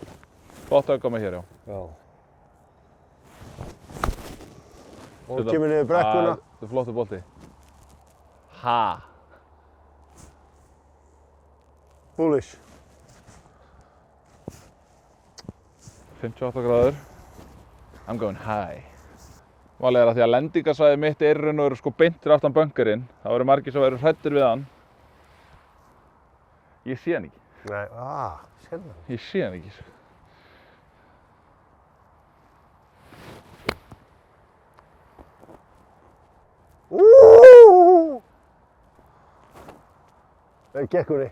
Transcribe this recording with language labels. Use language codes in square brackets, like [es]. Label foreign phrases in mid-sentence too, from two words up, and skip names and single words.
[is] Gott högg á mig hér, já. Og kemur niður brekkuna. Þetta er flottur bolti. Ha. Bullish. 58 gráður. [en] I'm going high. [is] Málið er að því að lendingarsvæðið mitt er í raun og veru sko beint fyrir aftan bunkerinn. Það eru margir sem eru hræddir við hann. Ég sé hann ekki. Nei, sérna. Ég sé hann ekki. Það gekk úr því.